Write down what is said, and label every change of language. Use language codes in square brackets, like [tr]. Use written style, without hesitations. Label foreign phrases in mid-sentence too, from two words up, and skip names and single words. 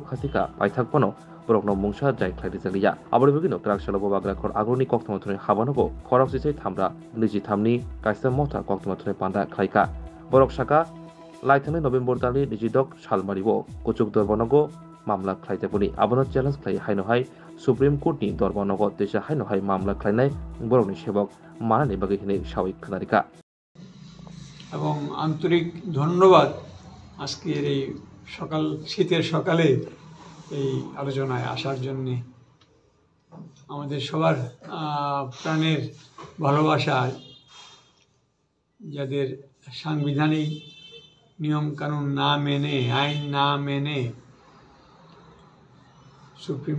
[brx] खाजिका पाइथाकपनो बर'नो मुंसा जाय खायदि जागलिया आबनि बागैनो ग्राकसलो बाग्राखर आगरनि कक्तमथनि हाबानगो खरक सिसुई थामब्रा नैजिथामनि काइसा मथा कक्तमथनि पान्दा खायका बरक साका लाइथांनि नभेम्बर दानि निजिदक सालमारिबो कुचुक दरबारनगो मामला खायजाबनि आबनो चेलेंज खाय हायनोहाय सुप्रीम कोर्टनि दरबारनगो देशा हायनोहाय मामला खायनाय बर'नि सेबक मानानि बागै हिनै सावै खोनारिका [bn] এবং আন্তরিক ধন্যবাদ আজকের এই শীতের সকালে এই আলোচনায় আসার জন্য আমাদের সবার প্রাণের ভালোবাসা যাদের সাংবিধানিক নিয়ম কানুন না মেনে আইন না মেনে সুপ্রিম